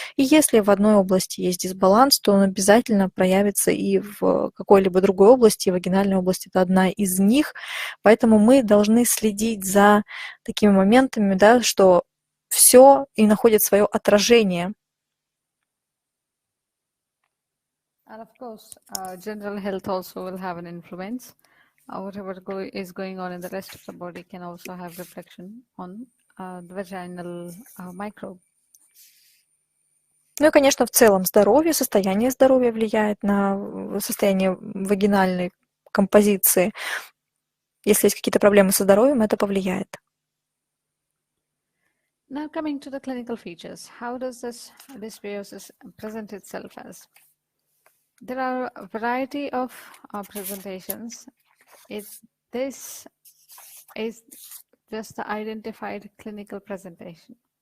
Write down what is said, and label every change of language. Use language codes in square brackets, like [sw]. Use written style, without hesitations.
[ru] И если в одной области есть дисбаланс, то он обязательно проявится и в какой-либо другой области. Вагинальная область – это одна из них. Поэтому мы должны следить за такими моментами, да, что все и находит свое отражение. [en] And of course, general health also will have an influence. Whatever is going on in the rest of the body can also have reflection on the vaginal microbe. [ru] Ну и, конечно, в целом здоровье, состояние здоровья влияет на состояние вагинальной композиции. Если есть какие-то проблемы со здоровьем, это повлияет. [en] Now coming to the clinical features, how does this dysbiosis present itself as? There are a variety of presentations. This is just the identified clinical presentation.